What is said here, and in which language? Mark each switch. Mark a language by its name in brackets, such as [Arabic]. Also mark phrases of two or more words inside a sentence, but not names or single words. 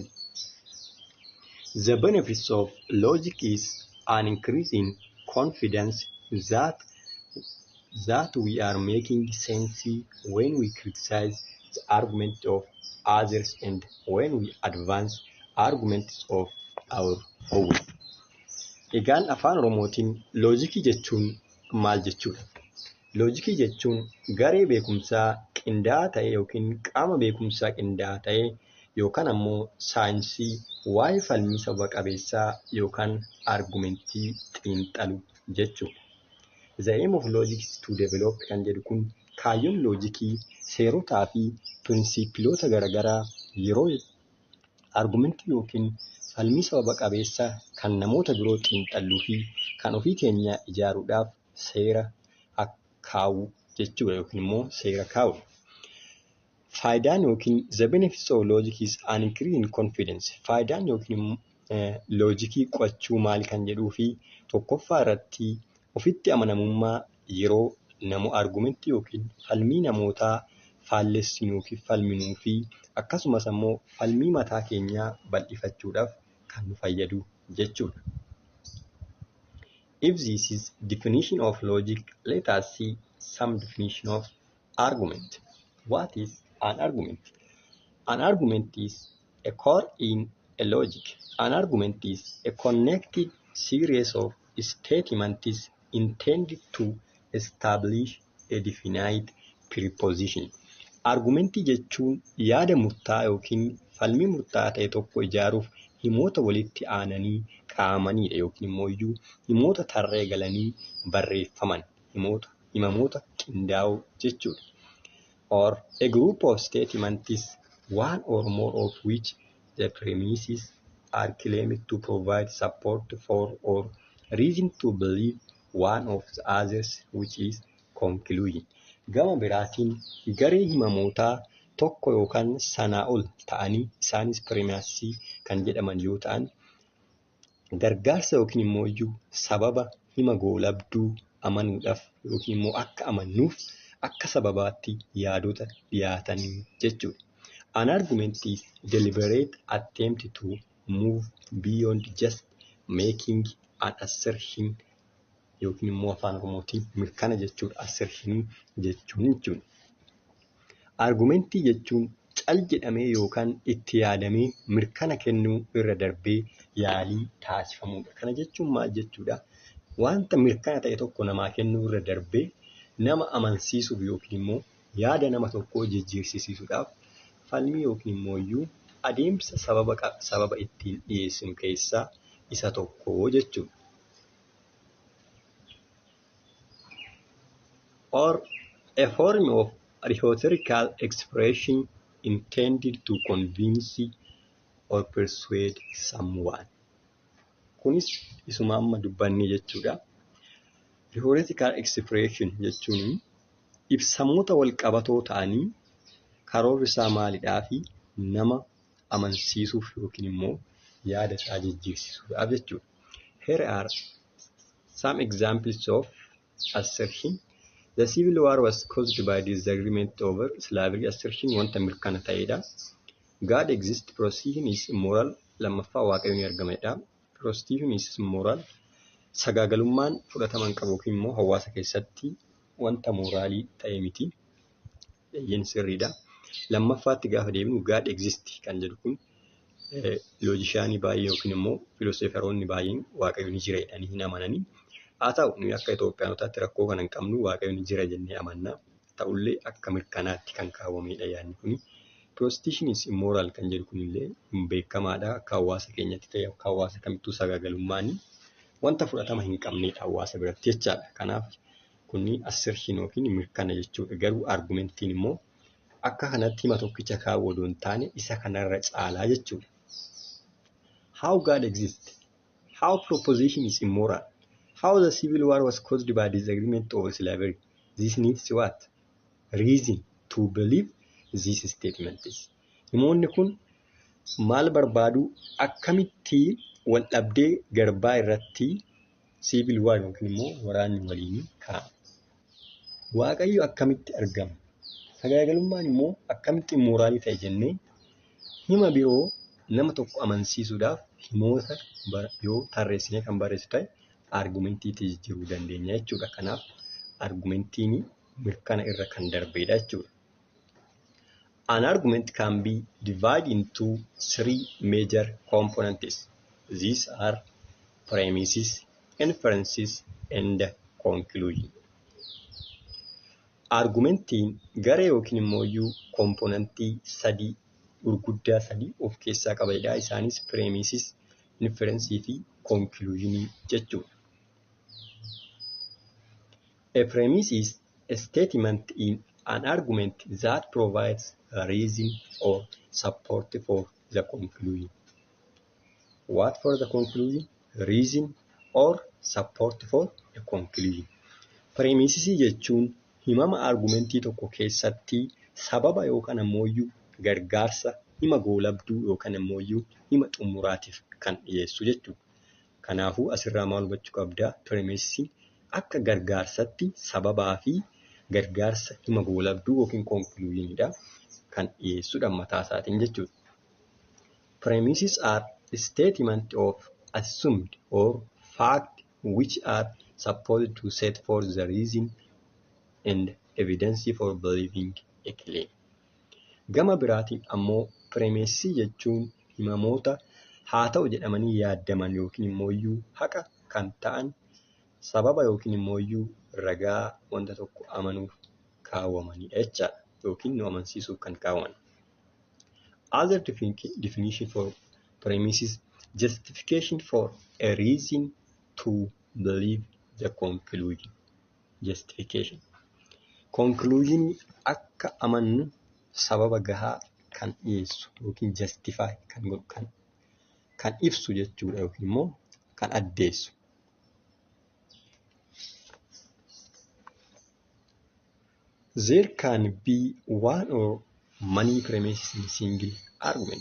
[English] The benefits of logic is an increase in confidence that we are making sense when we criticize the argument of others and when we advance arguments of our own. [Oromo] Egaan afaan Oromootiin loojikii jechuun maal jechuudha? Loojikii jechuun garee beekumsaa qindaa'aa ta'e yookiin qaama beekumsaa qindaa'aa ta'e yookaan ammoo saayinsii waa'ee falmii sababa qabeessaa yookaan argumentii xiinxalu jechuudha. [English] The aim of logic is to develop [Oromo] kan jedhu kun kaayyoon loojikii seerotaa fi pirinsippiloota garaagaraa yeroo argumentii yookiin falmii sababa qabeessaa kan namoota biroo xiinxalluu fi kan ofii keenya ijaaruudhaaf seera kaa'u jechuudha yookiin immoo seera kaa'u. Faayidaan yookiin [English] the benefits of logic is an increase in confidence. [Oromo] Faayidaan yookiin loojikii qo'achuu maal kan jedhuu fi tokkoffaa irratti ofitti amanamummaa yeroo nama argumentii yookiin falmii namootaa faallessinuu fi falminuu fi akkasumas ammoo falmii mataa keenyaa bal'ifachuudhaaf kan nu fayyadu jechuudha. [English] If this is definition of logic, let us see some definition of argument. What is an argument? An argument is a core in a logic. An argument is a connected series of statements intended to establish a definite proposition. [Oromo] Argumentii jechuun yaada murtaa'aa yookiin falmii murtaa'aa ta'e tokko ijaaruuf himoota walitti aananii kaa'amanidha yookiin immoo himoota tarree galanii barreeffaman himamoota qindaa'oo jechuudha. [English] Or a group of statements, one or more of which the premises are claimed to provide support for or reason to believe one of the others, which is conclusion. [Oromo] Gama biraatiin garee himamootaa tokko yookaan sanaa ol ta'anii isaanis pireemisii kan jedhaman yoo ta'an gargaarsa yookiin immoo sababa hima goolabduu amanuudhaaf yookiin immoo akka amannuuf akka sababaatti yaadota dhiyaatanii jechuudha. [English] An argument is deliberate attempt to move beyond just making an assertion [Oromo] yookiin immoo afaan Oromootiin mirkana jechuudha. Assertion jechuudha. Argumentii jechuun cal jedhamee yookaan itti yaadamee mirkana kennuu irra darbee yaalii taasifamudha. Kana jechuun maal jechuudha? Wanta mirkana ta'e tokko namaa kennuu irra darbee nama amansiisuuf yookiin immoo yaada nama tokkoo jijjiirsisiisuudhaaf falmii yookiin immoo adeemsa sababa ittiin dhiyeessinu keessaa isa tokko jechuudha. [English] Or a form of rhetorical expression intended to convince or persuade someone. [Oromo] Kunis isuma amma dubbanne jechuudha. [English] Rhetorical expression [Oromo] jechuun ibsamoota wal qabatoo ta'anii karoorri isaa maalidhaa fi nama amansiisuuf yookiin immoo yaada isaa jijjiirsisuudhaaf jechuudha. [English] Here are Some examples of assertion. The civil war was caused by disagreement over slavery. [Oromo] Assertion wanta mirkana ta'edha. [English] God exists. Prostitution is immoral. [Oromo] Lammaffaa waaqayyoon argamedha. [English] Prostitution is immoral. [Oromo] Sagaagalummaan fudhataman qabu yookiin immoo hawaasa keessatti wanta moraalii ta'e miti. Yen sirriidha. Lammaffaatti gaafa deebinu [English] God exists [Oromo] kan jedhu kun loojishaanii baay'ee yookiin immoo filoosoferoonni baay'een waaqayyoon ni jira jedhanii hin amananii. Haa ta'u nuyi akka Itoophiyaanotaatti rakkoo kana hin qabnu waaqayyoon jira jennee amanna. Ta'ullee akka mirkanaatti kan kaawwamedha yaadni kuni. [English] Prostitution is immoral [Oromo] kan jedhu kunillee beekamaadha. Akka hawaasa keenyatti ta'e akka hawaasa kamittuu sagaagalummaanii wanta fudhatama hin qabnedha hawaasa biratti jechaadha. Kanaaf kunni assertion yookiin mirkana jechuudha. Garuu argumentiin immoo akka kanatti hima tokkicha kaawwuu odoo hin taane isa kanarra caalaa jechuudha. [English] How God exists. How proposition is immoral. How the civil war was caused by disagreement over slavery. This needs what? Reason to believe this statement is. [Oromo] Namoonni kun maal barbaadu akkamitti wal dhabdee garbaa irratti [English] civil war [Oromo] yookiin immoo waraanni waliin kaa'ama. Waaqayyo akkamitti argama? Sagaagalummaan immoo akkamitti immoraalii ta'e jennee hima biroo nama tokko amansiisuudhaaf himoota yoo tarreessinee kan barreessu ta'e argumentiitti jijjiiruu dandeenya jechuudha. Kanaaf argumentiin mirkana irra kan darbeedha jechuudha. [English] An argument can be divided into three major components. These are premises, inferences, and conclusion. [Oromo] Argumentiin garee yookiin immoo komponentii sadii gurguddaa sadii of keessaa qabedha. Isaanis premises, inferensii fi conclusionii jechuudha. [English] A premise is a statement in an argument that provides a reason or support for the conclusion. What for the conclusion? Reason or support for the conclusion. [Oromo] Premises jechuun himama argumentii tokko keessatti sababa yookaan ammoo gargaarsa hima goolabduu yookaan ammoo hima xumuraatiif kan dhiyeessu jechuudha. Kanaafuu asirraa maal hubachuu qabdaa? Premises akka gargaarsatti sababaa fi gargaarsa hima goolabduu yookiin conclusionidha kan dhiyeessudha mataa isaatiin jechuudha. [English] Premises are statement of assumed or fact which are supposed to set forth the reason and evidence for believing a claim. [Oromo] Gama biraatiin ammoo premises jechuun himamoota haa ta'u jedhamanii yaadaman yookiin immoo haqa kan ta'an sababa yookiin immoo ragaa wanta tokko amanuuf kaawwamanidha jechaadha yookiin nu amansiisuuf kan kaawwaman. [English] Other definition for premises: justification for a reason to believe the conclusion. Justification. [Oromo] Conclusion akka amannu sababa gahaa kan dhiyeessu yookiin justify kan ibsu jechuudha yookiin immoo kan addeessu. [English] There can be one or many premises in single argument.